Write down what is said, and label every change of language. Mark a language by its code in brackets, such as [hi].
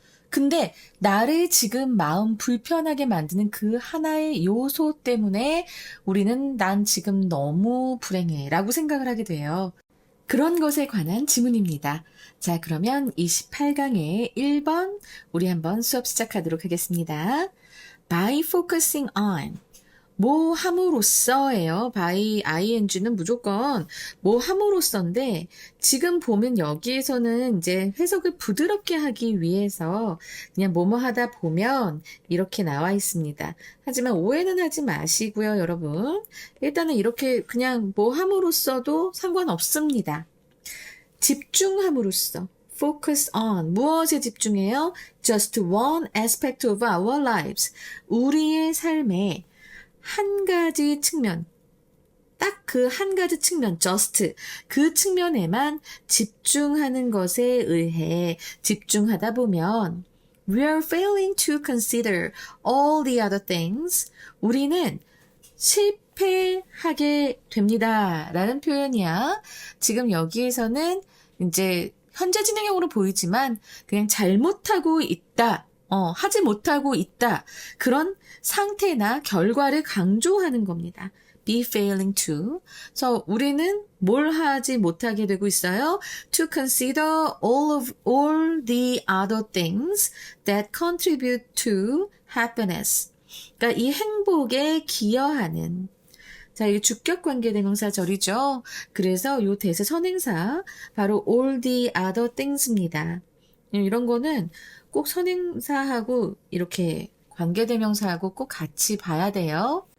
[ko] 근데 나를 지금 마음 불편하게 만드는 그 하나의 요소 때문에 우리는 난 지금 너무 불행해 라고 생각을 하게 돼요. 그런 것에 관한 지문입니다. 자, 그러면 28강의 1번 우리 한번 수업 시작하도록 하겠습니다. [en] By focusing on [ko] 뭐 함으로써예요. by ing는 무조건 뭐 함으로써인데 지금 보면 여기에서는 이제 해석을 부드럽게 하기 위해서 그냥 뭐뭐 하다 보면 이렇게 나와 있습니다. 하지만 오해는 하지 마시고요, 여러분. 일단은 이렇게 그냥 뭐 함으로써도 상관없습니다. 집중함으로써 [en] focus on [ko] 무엇에 집중해요? [en] Just one aspect of our lives. [ko] 우리의 삶의 한 가지 측면, 딱 그 한 가지 측면, just 그 측면에만 집중하는 것에 의해 집중하다 보면 [en] we are failing to consider all the other things. [ko] 우리는 실패하게 됩니다. 라는 표현이야. 지금 여기에서는 이제 현재 진행형으로 보이지만 그냥 잘못하고 있다. 하지 못하고 있다. 그런 상태나 결과를 강조하는 겁니다. [en] be failing to. [ko] 그래서 우리는 뭘 하지 못하게 되고 있어요? [en] To consider all the other things that contribute to happiness. [ko] 그러니까 이 행복에 기여하는 자, 이게 주격 관계대명사절이죠. 그래서 요 대세 선행사 바로 [en] all the other things [ko] 입니다. 이런 거는 꼭 선행사하고 이렇게 관계대명사하고 꼭 같이 봐야 돼요.